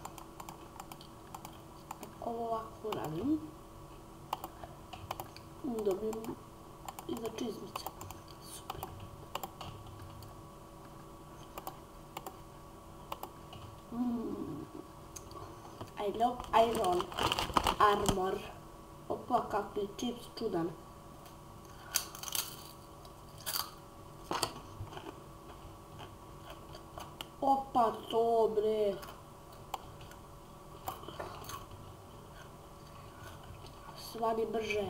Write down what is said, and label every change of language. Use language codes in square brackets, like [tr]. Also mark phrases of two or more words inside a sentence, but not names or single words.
[sr] Ovo ovako radim. Dobijem i za čizmice. Super. [en] I love iron armor. [sr] Opa, kakvi čips čudan. Opa, to bre. Svani brže.